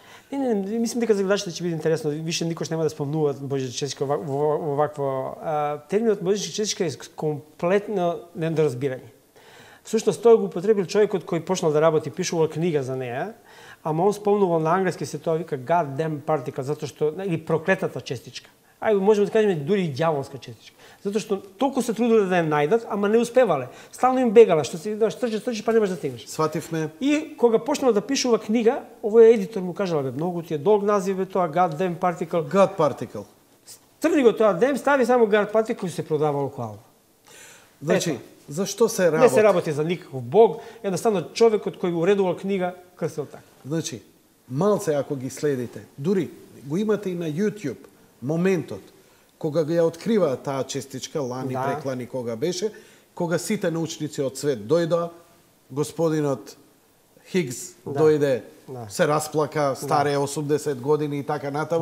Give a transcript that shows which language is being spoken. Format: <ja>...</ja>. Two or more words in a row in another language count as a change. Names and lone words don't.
<mk>Не, мислам дека за гледачите ќе биде интересно, више никош нема да спомнуваат Божја честичка овакво. Терминот Божја честичка е комплетно недоразбирање. Всушност тој го употребил човекот кој почнал да работи, пишувал книга за неа. Ама он спомнувал на англиски се тоа вика</mk> <en>God damn particle,</en> <mk>затоа што или проклетата честичка. Ајде можеме да кажеме дури и ѓаволска честичка. Затоа што толку се труделе да ја најдат, ама не успевале. Стално им бегала, што си трчиш, па немаш да стигнеш. Свативме. И кога почнал да пишува книга, овој едитор му кажал бе многу ти е долг назив тоа</mk> <en>God damn particle. God particle.</en> <mk>Тргни го тоа damn, стави само</mk> <en>God particle</en> <mk>и се продавало кола. Значи, зашто се работи? Не се работи за никаков бог, едноставно човекот кој уредувал книга крстил така. Значи, малце ако ги следите, дури го имате и на YouTube, моментот, кога ја открива таа честичка, лани, преклани, кога беше, кога сите научници од свет дојдоа, господинот Хигс дојде, се расплака, старе 80 години и така натаму.</mk>